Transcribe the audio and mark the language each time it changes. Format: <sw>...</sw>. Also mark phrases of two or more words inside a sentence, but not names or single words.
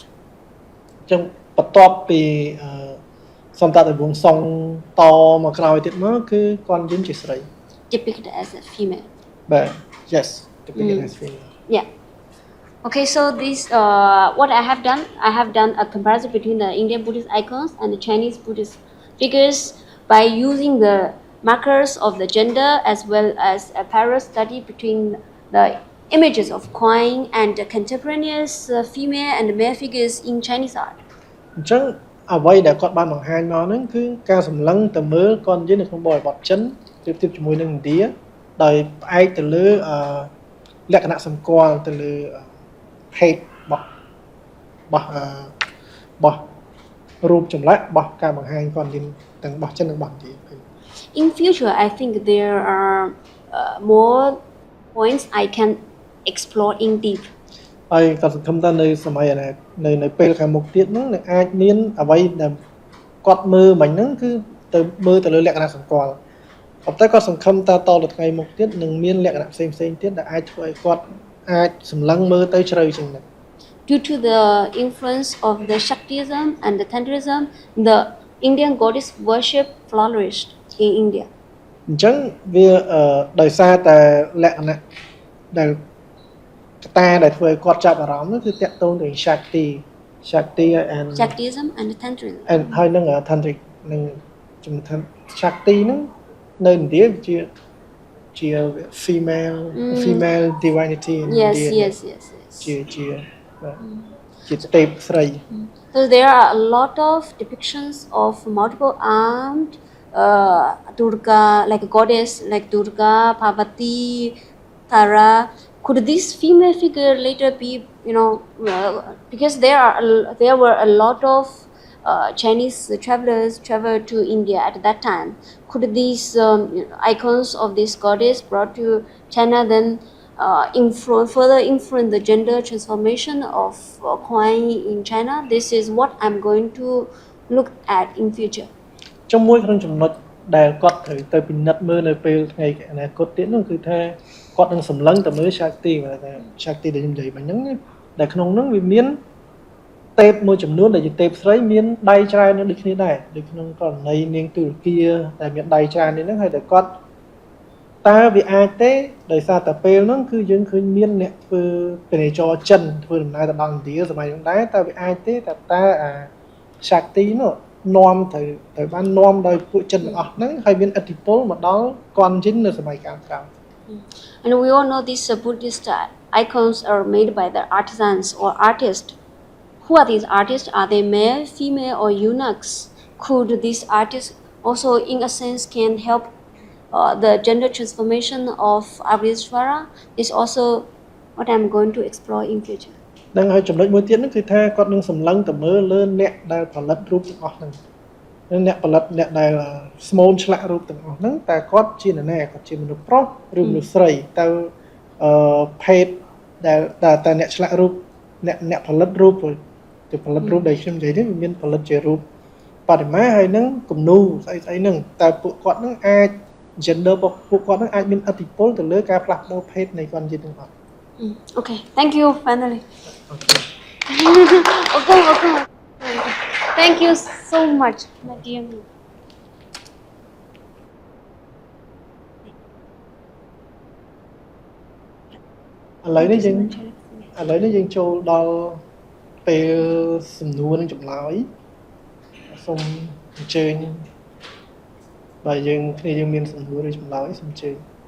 <km>អញ្ចឹងបន្ទាប់ពីសន្តតវង្សសុងតមកក្រោយទៀតមកគឺគួនយិនជាស្រី</km> <en>Depicted as a female. បាទ yes depicted as female Yeah. Okay, so this what I have done a comparison between the Indian Buddhist icons and the Chinese Buddhist figures by using the markers of the gender as well as a parallel study between the images of Guanyin and the contemporaneous female and male figures in Chinese art.</en> <km>អញ្ចឹងអ្វីដែលគាត់បានបង្ហាញមកហ្នឹងគឺការសម្លឹងទៅមើលគួនយិននៅក្នុងបរិបទចិនប្រៀបធៀបជាមួយនឹងឥណ្ឌាដោយផ្អែកទៅលើលក្ខណៈសម្គាល់ទៅលើភេទរបស់រូបចម្លាក់របស់ការបង្ហាញគួនយិនទាំងរបស់ចិននិងរបស់ឥណ្ឌា</km> <en>In future, I think there are more points I can explore in deep.</en> <km>ហើយក៏សង្ឃឹមថានៅសម័យនៅពេលខាងមុខទៀតហ្នឹងនឹងអាចមានអ្វីដែលគាត់មើលមិញហ្នឹងគឺទៅមើលទៅលើលក្ខណៈសម្គាល់ប៉ុន្តែគាត់សង្ឃឹមថាតទៅថ្ងៃមុខទៀតនឹងមានលក្ខណៈផ្សេងទៀតដែលអាចធ្វើឲ្យគាត់អាចសម្លឹងមើលទៅជ្រៅជាងនេះ</km> <en>Due to the influence of the Shaktism and the Tantrism, the Indian goddess worship flourished in India.</en> <km>អញ្ចឹងវាដោយសារតែលក្ខណៈដែលកត្តាដែលធ្វើឲ្យគាត់ចាប់អារម្មណ៍នោះគឺតាក់ទងទៅនឹង</km> <en>Shaktism and Tantrism.</en> <km>ហើយនឹង tantric នឹងជំនឿ Shakti ហ្នឹងនៅឥណ្ឌាជា</km> <en>female divinity in India. Yes.</en> <km>ជាទេពស្រី</km> <en>So there are a lot of depictions of multiple armed Durga, like a goddess like Durga, Parvati, Tara. Could this female figure later be, because there were a lot of Chinese travelers traveled to India at that time. Could these icons of this goddess brought to China then further influence the gender transformation of Guanyin in China? This is what I'm going to look at in future.</en> <km>មួយក្នុងចំណុចដែលគាត់ត្រូវទៅពិនិត្យមើលនៅពេលថ្ងៃអនាគតទៀតនោះគឺថាគគាត់នឹងសម្លឹងទៅមើល Shakti តែ Shakti ដែលខ្ញុំនិយាយមិញហ្នឹងដែលក្នុងហ្នឹងវាមានទេពមួយចំនួនដែលជាទេពស្រី មានដៃច្រើននឹងដូចគ្នាដែរដូចក្នុងករណីនាងទុរគាដែលមានដៃច្រើននេះហ្នឹងហើយតែគាត់តើវាអាចទេដោយសារតែពេលហ្នឹងគឺយើងឃើញមានអ្នកធ្វើពាណិជ្ជចិនធ្វើដំណើរទៅដល់ឥណ្ឌាសម័យហ្នឹងដែរតើវាអាចទេតើអា Shakti នោះនាំទៅបាននាំដោយពួកចិនទាំងអស់ហ្នឹងហើយមានឥទ្ធិពលមកដល់ Kuan-yin នៅសម័យកាលក្រោយ</km> <en>And we all know these Buddhist icons are made by the artisans or artists. Who are these artists? Are they male, female, or eunuchs? Could these artists also, in a sense, can help the gender transformation of Abhisvara? Is also what I'm going to explore in future.</en> <km>នឹងហើយចំណុចមួយទៀតហ្នឹងគឺថាគាត់នឹងសម្លឹងទៅមើលលើអ្នកដែលផលិតរូបទាំងអស់ហ្នឹងអ្នកផលិតអ្នកដែលស្មូនឆ្លាក់រូបទាំងអស់ហ្នឹងតើគាត់ជានរណាគាត់ជាមនុស្សប្រុសឬមនុស្សស្រីតើភេទដែលតើអ្នកឆ្លាក់រូបអ្នកផលិតរូបទៅផលិតរូបដែលខ្ញុំនិយាយនេះមានផលិតជារូបបដិមាហើយនឹងគំនូស្អីហ្នឹងតើពួកគាត់ហ្នឹងអាច gender របស់ពួកគាត់ហ្នឹងអាចមានឥទ្ធិពលទៅលើការផ្លាស់ប្ដូរភេទនៃគាត់យីទាំងអស់</km> <en>Okay, thank you finally. Okay. Okay. Thank you so much, my dear.</en> <km>ឥឡូវនេះយើងចូលដល់ពេលសំណួរនិងចម្លើយសូមអញ្ជើញបើយើងមានសំណួរឬចម្លើយសូមអញ្ជើញ</km>